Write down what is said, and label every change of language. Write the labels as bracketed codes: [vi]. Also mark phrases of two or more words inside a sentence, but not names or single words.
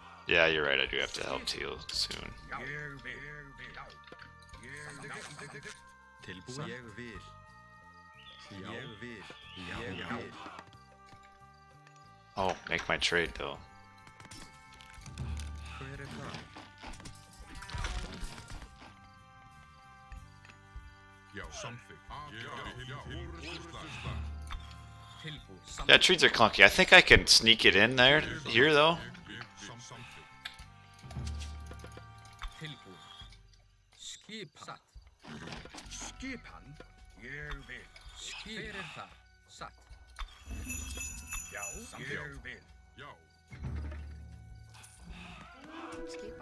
[en] Yeah, you're right. I do have to help Teal soon. [is] Tilbúin. Ég vil. Ég vil. Ég vil. [en] Oh, make my trade though. [is] Hver það? Já, samþykkt. Tilbúin. [en] Yeah, trees are clunky. I think I can sneak it in there here though. [is] Tilbúin. Skipan. Skipan? Ég vil. Hver það? Satt. Já, ég vil. Já. Skipan.